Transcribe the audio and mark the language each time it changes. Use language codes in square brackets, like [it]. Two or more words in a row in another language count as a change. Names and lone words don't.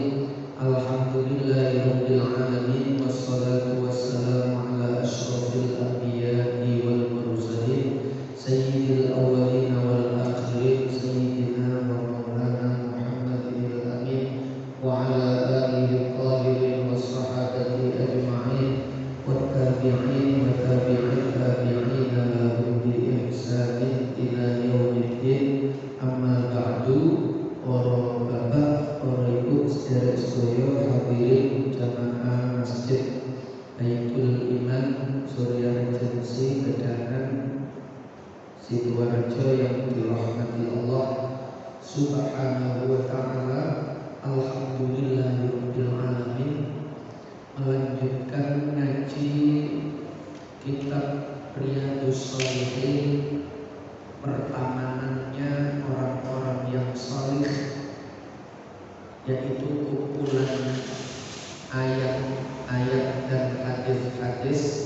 [ar] الحمد لله رب العالمين، والصلاة والسلام على أشرف الأنبياء والمرسلين سيد الأولين والآخرين سيدنا ومولانا محمد الأمين وعلى آله الطاهرين والصحابة أجمعين والتابعين وتابعي التابعين لهم بإحسان إلى يوم الدين. أما بعد. [jv] Para bapak, para ibu sedherek sedaya hadirin jamaah Masjid Baitul Iman Surya Regensi Gedangan Sidoarjo [id] yang dirahmati [ar] الله سبحانه وتعالى. الحمد لله رب العالمين. [id] Melanjutkan ngaji kitab Riyadhus Shalihin, pertamanannya orang-orang yang salih, yaitu kumpulan ayat-ayat dan hadis-hadis